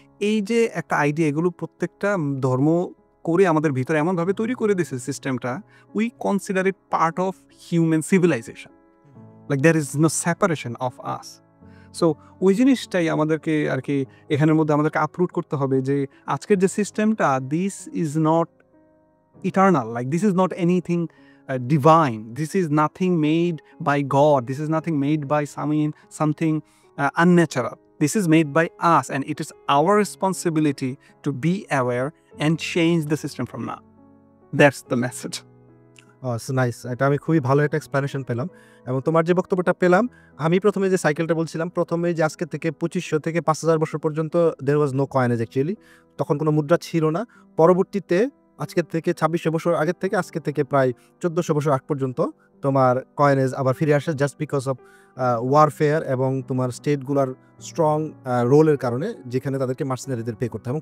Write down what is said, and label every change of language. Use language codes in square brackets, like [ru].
[bn] এই যে একটা আইডিয়া, এগুলো প্রত্যেকটা ধর্ম করে আমাদের ভিতরে এমনভাবে তৈরি করে দিয়েছে সিস্টেমটা, [en] We consider it part of human civilisation, like there is no separation of us. [bn] So ওই জিনিসটাই আমাদেরকে আর কি এখানের মধ্যে আমাদেরকে আপরুট করতে হবে যে আজকের যে সিস্টেমটা, [en] This is not eternal, like this is not anything divine. This is nothing made by God. This is nothing made by something unnatural. This is made by us, and it is our responsibility to be aware and change the system from now. That's the message. [bn] Nice, এটা আমি খুবই ভালো একটা explanation পেলাম। এবং তোমার যে বক্তব্যটা পেলাম, আমি প্রথমে যে সাইকেলটা বলছিলাম, প্রথমে যে আজকে থেকে 2500 থেকে 5000 বছর পর্যন্ত [en] there was no coinage actually, [bn] তখন কোনো মুদ্রা ছিল না। পরবর্তীতে আজকের থেকে 2600 বছর আগের থেকে আজকে থেকে প্রায় 1400 বছর আগ পর্যন্ত তোমার কয়েনেজ আবার ফিরে আসে, [en] just because of warfare [bn] এবং তোমার স্টেটগুলার স্ট্রং রোলের কারণে, যেখানে তাদেরকে মার্সেনারিদের পে করতে হয়।